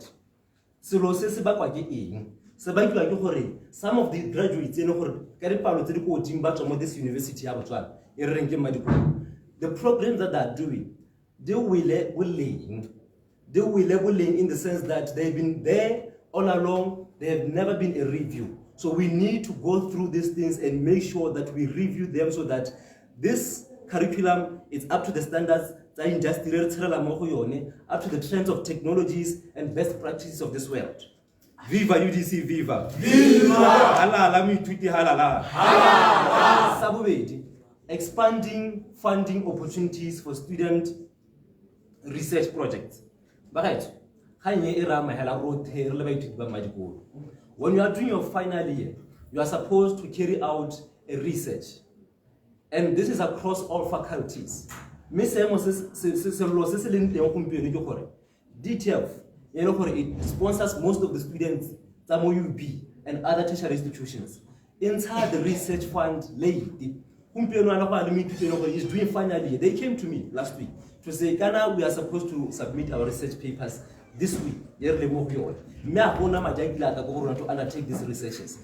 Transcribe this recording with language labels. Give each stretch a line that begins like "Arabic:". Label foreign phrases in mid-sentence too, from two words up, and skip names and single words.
English: Some of the graduates this university, the programs that they are doing, they will in the sense that they've been there all along, they have never been a review. So we need to go through these things and make sure that we review them so that this curriculum is up to the standards, up to the trends of technologies and best practices of this world. Viva UDC, viva! Viva! Halala, me tweety halala. Halala! Expanding funding opportunities for student research projects. When you are doing your final year, you are supposed to carry out a research. And this is across all faculties.
Tswana: mme seemo sello se se leng teng gompieno ke gore DTF
English: it sponsors most of the students
Tswana: tsa mo UB
English: and other tertiary institutions. Inside the research fund lady, is doing finally. They came to me last week to say, Ghana, we are supposed to submit our research papers this week. To undertake these researches.